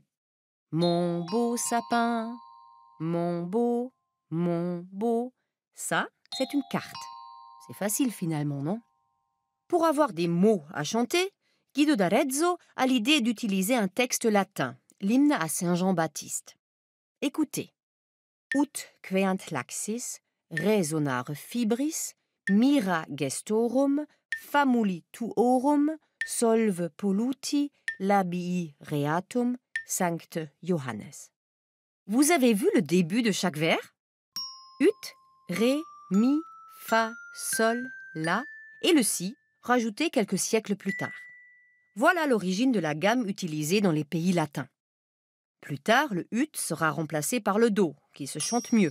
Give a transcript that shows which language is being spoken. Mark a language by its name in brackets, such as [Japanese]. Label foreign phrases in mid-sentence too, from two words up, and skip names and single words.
[French] Mon beau sapin, mon beau, ça, c'est une carte. C'est facile finalement, non? Pour avoir des mots à chanter, Guido d'Arezzo a l'idée d'utiliser un texte latin, l'hymne à Saint Jean-Baptiste. Écoutez. [Latin] Ut queant laxis, resonare fibris, mira gestorum, famuli tuorum, solve polluti, labii reatum, Sancte Johannes. [French] Vous avez vu le début de chaque vers? Ut, ré, mi, fa, sol, la et le si, rajouté quelques siècles plus tard. Voilà l'origine de la gamme utilisée dans les pays latins. Plus tard, le ut sera remplacé par le do, qui se chante mieux.